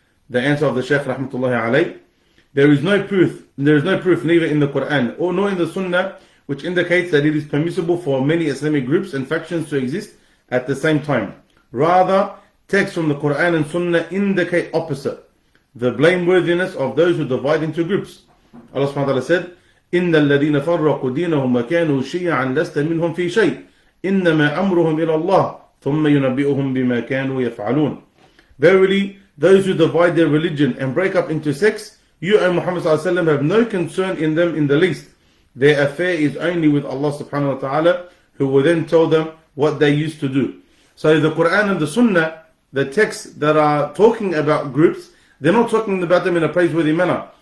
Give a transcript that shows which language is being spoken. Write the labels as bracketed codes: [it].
[en] The answer of the Shaykh rahmatullahi alayh: there is no proof neither in the Quran or nor in the Sunnah which indicates that it is permissible for many Islamic groups and factions to exist at the same time. Rather, texts from the Quran and Sunnah indicate opposite: the blameworthiness of those who divide into groups. [ar] Allah subhanahu wa ta'ala said, إِنَّ الَّذِينَ فَرَّقُوا دِينَهُمْ وَكَانُوا شِيَعًا لَسْتَ مِنْهُمْ فِي شَيْءٍ إِنَّمَا أَمْرُهُمْ إِلَى اللَّهِ ثُمَّ يُنَبِّئُهُمْ بِمَا كَانُوا يَفْعَلُونَ. [en] Verily, those who divide their religion and break up into sects, you, O Muhammad sallallahu alaihi wasallam, have no concern in them in the least. Their affair is only with Allah subhanahu wa ta'ala, who will then tell them what they used to do. So the Quran and the Sunnah, the texts that are talking about groups, they're not talking about them in a praiseworthy manner.